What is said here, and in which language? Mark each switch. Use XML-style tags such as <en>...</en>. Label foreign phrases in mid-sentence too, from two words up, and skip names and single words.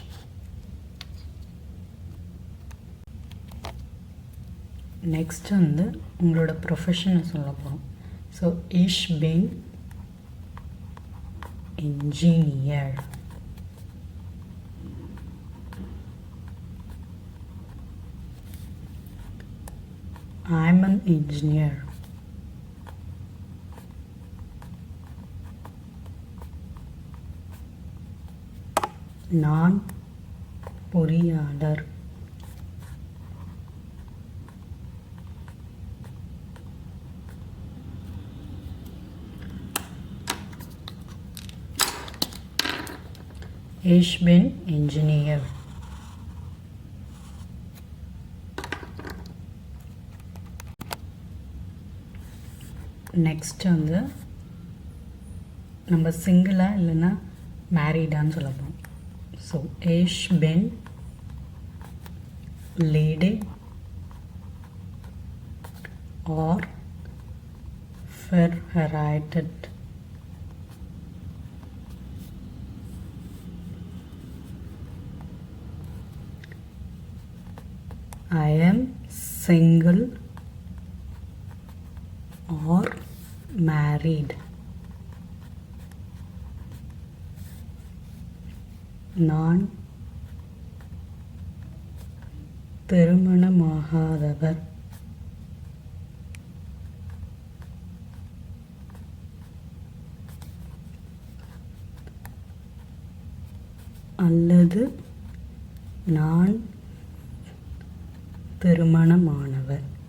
<ta>நெக்ஸ்ட் வந்து உங்களோட ப்ரொஃபஷனை சொல்ல போகிறோம்.</ta> <de>ஸோ ich bin engineer.</de> <en>I'm an engineer.</en> <ta>நான் பொறியாளர்.</ta> <de>Ich bin Engineer.</de> <ta>நெக்ஸ்ட் வந்து நம்ம சிங்கிளாக இல்லைன்னா மேரீடான்னு சொல்ல போகிறோம்.</ta> <de>ஸோ ich bin lady or verheiratet.</de> <en>I am single or married.</en> <ta>நான் திருமணமாகாதவர். அல்லது நான் திருமணமானவர்.</ta>